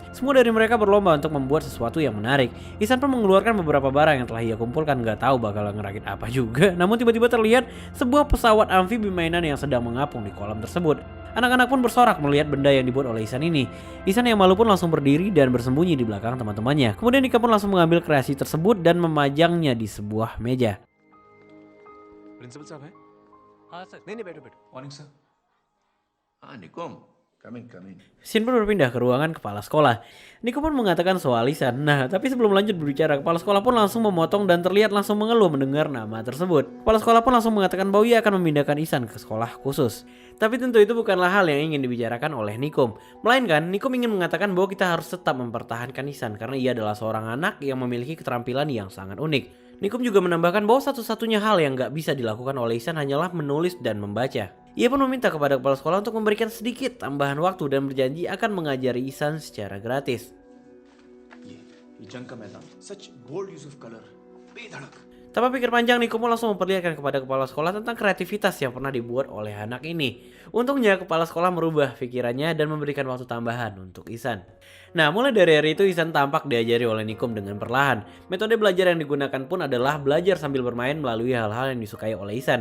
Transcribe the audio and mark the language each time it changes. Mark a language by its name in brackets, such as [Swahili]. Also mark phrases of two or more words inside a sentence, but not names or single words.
[Indonesian] Semua dari mereka berlomba untuk membuat sesuatu yang menarik. Ihsan pun mengeluarkan beberapa barang yang telah ia kumpulkan, gak tahu bakal ngerakit apa juga. Namun tiba-tiba terlihat sebuah pesawat amfibi mainan yang sedang mengapung di kolam tersebut. Anak-anak pun bersorak melihat benda yang dibuat oleh Ihsan ini. Ihsan yang malu pun langsung berdiri dan bersembunyi di belakang teman-temannya. Kemudian Nika pun langsung mengambil kreasi tersebut dan memajangnya di sebuah meja. [Hindi] प्रिंसिपल साहब हैं हाँ सर नहीं नहीं बैठो बैठो [English] morning sir [Hindi] हाँ निकुम [English] Coming. [Indonesian] Scene pun berpindah ke ruangan kepala sekolah. Nico pun mengatakan soal Ihsan. Nah, tapi sebelum lanjut berbicara, kepala sekolah pun langsung memotong dan terlihat langsung mengeluh mendengar nama tersebut. Kepala sekolah pun langsung mengatakan bahwa ia akan memindahkan Ihsan ke sekolah khusus. Tapi tentu itu bukanlah hal yang ingin dibicarakan oleh Nikom. Melainkan, Nikom ingin mengatakan bahwa kita harus tetap mempertahankan Ihsan karena ia adalah seorang anak yang memiliki keterampilan yang sangat unik. Nikom juga menambahkan bahwa satu-satunya hal yang gak bisa dilakukan oleh Ihsan hanyalah menulis dan membaca. Ia pun meminta kepada kepala sekolah untuk memberikan sedikit tambahan waktu dan berjanji akan mengajari Ihsan secara gratis. [Hindi] ये जंग का मैदान सच [English] bold use of colour [Hindi] बेधड़क [Indonesian] Tanpa pikir panjang, Nico pun langsung memperlihatkan kepada kepala sekolah tentang kreativitas yang pernah dibuat oleh anak ini. Untungnya kepala sekolah merubah pikirannya dan memberikan waktu tambahan untuk Ihsan. Nah, mulai dari hari itu Ihsan tampak diajari oleh Nikom dengan perlahan. Metode belajar yang digunakan pun adalah belajar sambil bermain melalui hal-hal yang disukai oleh Ihsan.